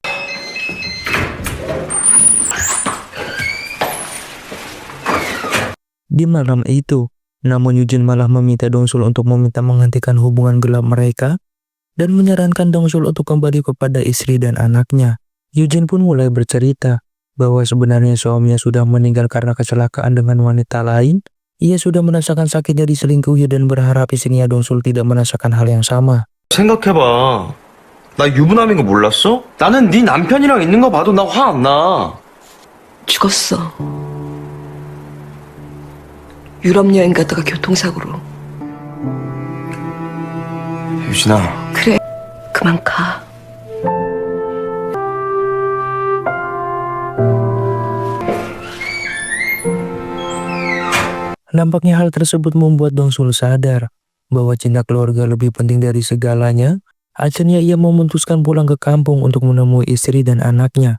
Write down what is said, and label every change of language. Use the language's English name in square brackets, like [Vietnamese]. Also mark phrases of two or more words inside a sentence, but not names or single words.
[Indonesian] Di malam itu, namun Eugene malah meminta Dongsul untuk menghentikan hubungan gelap mereka dan menyarankan Dongsul untuk kembali kepada istri dan anaknya. Eugene pun mulai bercerita bahwa sebenarnya suaminya sudah meninggal karena kecelakaan dengan wanita lain. Ia sudah merasakan sakitnya diselingkuhi dan berharap istrinya Dongsul tidak merasakan hal yang sama. [Korean] 생각해봐. 나 유부남인 거 몰랐어? 나는 네 남편이랑 있는 거 봐도 나 화 안 나. 죽었어. 유럽 여행 갔다가 교통사고로. 유진아. 그래. 그만 가. [Indonesian] Nampaknya hal tersebut membuat Dongsul sadar bahwa cinta keluarga lebih penting dari segalanya. Akhirnya ia memutuskan pulang ke kampung untuk menemui istri dan anaknya.